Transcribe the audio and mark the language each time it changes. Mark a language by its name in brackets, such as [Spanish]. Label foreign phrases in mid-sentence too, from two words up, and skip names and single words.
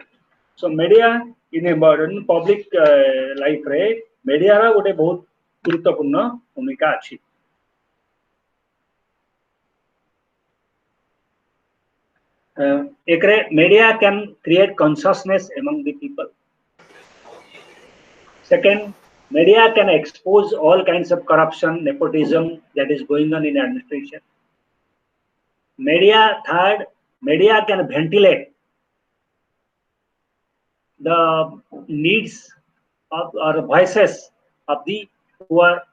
[English] So media in a modern public life [Odia] ରେ media ରା ଗୋଟେ ବହୁତ ଗୁରୁତ୍ୱପୂର୍ଣ୍ଣ ଭୂମିକା ଅଛି. [English] एकरे media can create consciousness among the people. Second, media can expose all kinds of corruption, nepotism that is going on in administration. Third, media can ventilate the needs of or voices of the poor.